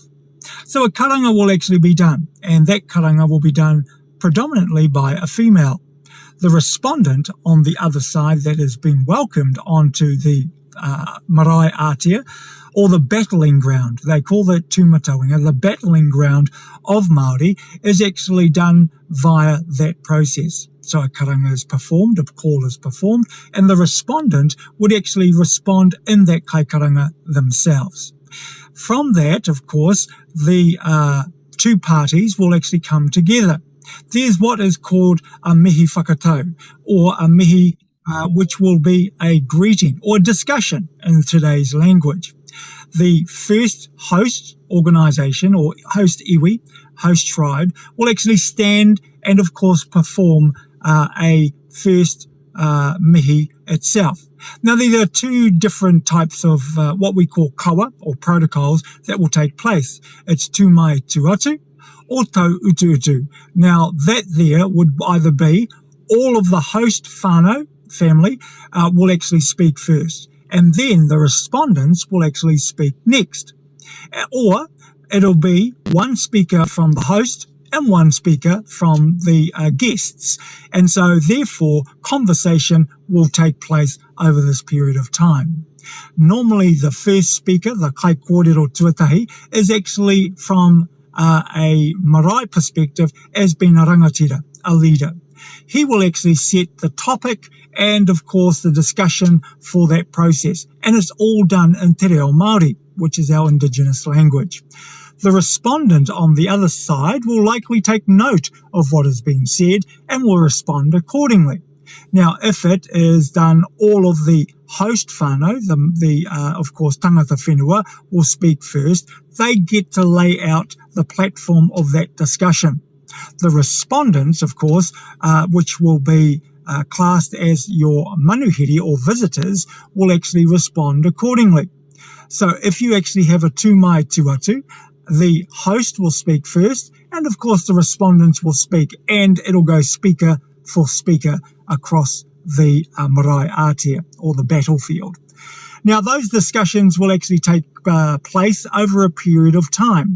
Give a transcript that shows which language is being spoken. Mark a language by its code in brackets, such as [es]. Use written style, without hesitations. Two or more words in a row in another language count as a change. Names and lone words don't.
[en] So a karanga will actually be done, and that karanga will be done predominantly by a female. The respondent on the other side that has been welcomed onto the [mi] marae ātea, [en] or the battling ground, they call that tūmatauenga, the battling ground of Māori, is actually done via that process. So a karanga is performed, a call is performed, and the respondent would actually respond in that kaikaranga themselves. From that, of course, the two parties will actually come together. There's what is called a [mi] mihi whakatau, [en] or a mihi which will be a greeting or a discussion in today's language. The first host organisation, or host iwi, host tribe, will actually stand and of course perform a first mihi itself. Now, there are two different types of what we call kawa, or protocols, that will take place. [mi] It's tū mai tū atu, or tau utu utu. [en] Now, that there would either be all of the host whānau family will actually speak first, and then the respondents will actually speak next. Or it'll be one speaker from the host and one speaker from the guests. And so, therefore, conversation will take place over this period of time. Normally, the first speaker, the [mi] kai kōrero tuatahi, [en] is actually from a marae perspective as being a rangatira, a leader. He will actually set the topic and, of course, the discussion for that process. And it's all done in [mi] te reo Māori, [en] which is our Indigenous language. The respondent on the other side will likely take note of what has been said and will respond accordingly. Now, if it is done, all of the host whānau, of course, [mi] tangata whenua, [en] will speak first. They get to lay out the platform of that discussion. The respondents, of course, which will be classed as your manuhiri or visitors, will actually respond accordingly. So if you actually have a [mi] tū mai tū atu, [en] the host will speak first, and of course the respondents will speak, and it'll go speaker for speaker across the [mi] marae ātea, [en] or the battlefield. Now, those discussions will actually take place over a period of time.